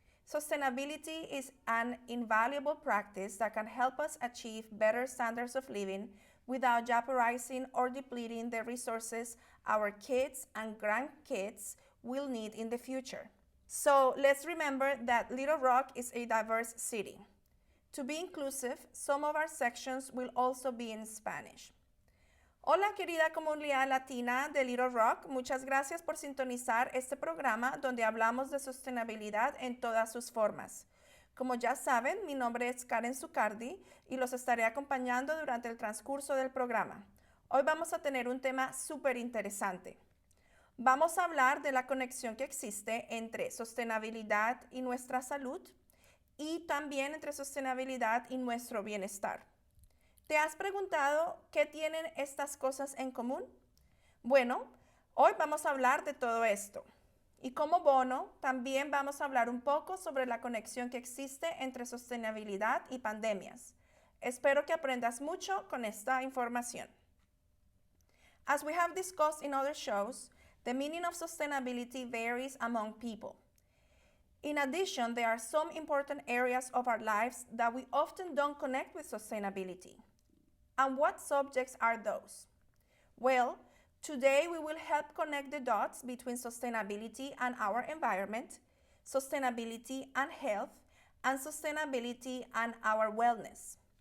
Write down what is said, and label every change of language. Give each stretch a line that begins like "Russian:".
English: Sustainability is an invaluable practice that can help us achieve better standards of living without jeopardizing or depleting the resources our kids and grandkids will need in the future. So let's remember that Little Rock is a diverse city. To be inclusive, some of our sections will also be in Spanish.
Spanish: Hola querida comunidad latina de Little Rock, muchas gracias por sintonizar este programa donde hablamos de sostenibilidad en todas sus formas. Como ya saben, mi nombre es Karen Zucardi y los estaré acompañando durante el transcurso del programa. Hoy vamos a tener un tema súper interesante. Vamos a hablar de la conexión que existe entre sostenibilidad y nuestra salud y también entre sostenibilidad y nuestro bienestar. ¿Te has preguntado qué tienen estas cosas en común? Bueno, hoy vamos a hablar de todo esto. Y como bono, también vamos a hablar un poco sobre la conexión que existe entre sostenibilidad y pandemias. Espero que aprendas mucho con esta información.
English: As we have discussed in other shows, the meaning of sustainability varies among people. In addition, there are some important areas of our lives that we often don't connect with sustainability. And what subjects are those? Well, today we will help connect the dots between sustainability and our environment, sustainability and health, and sustainability and our wellness.